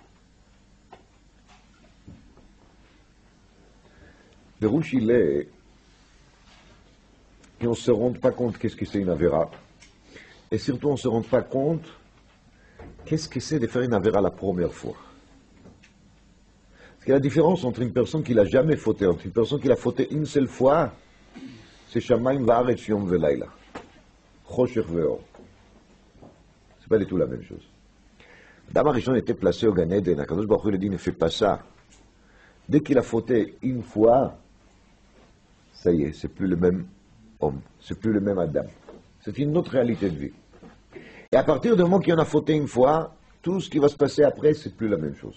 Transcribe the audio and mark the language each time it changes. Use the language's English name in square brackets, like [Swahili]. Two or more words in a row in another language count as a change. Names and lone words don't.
[French] Le rouge, il est qu'on ne se rende pas compte qu'est-ce que c'est une avéra. Et surtout, on ne se rend pas compte qu'est-ce que c'est de faire une avéra la première fois. Parce que la différence entre une personne qui n'a jamais fauté, entre une personne qui l'a fauté une seule fois, c'est [Hebrew] שמים וארץ יום ולילה. חושך ואור. [French] C'est pas du tout la même chose. Adam Arishon était placé au Gan Eden. Akadosh Baruch Hu lui dit, ne fais pas ça. Dès qu'il a fauté une fois, ça y est, c'est plus le même homme, c'est plus le même Adam. C'est une autre réalité de vie. Et à partir du moment qu'on a fauté une fois, tout ce qui va se passer après, c'est plus la même chose.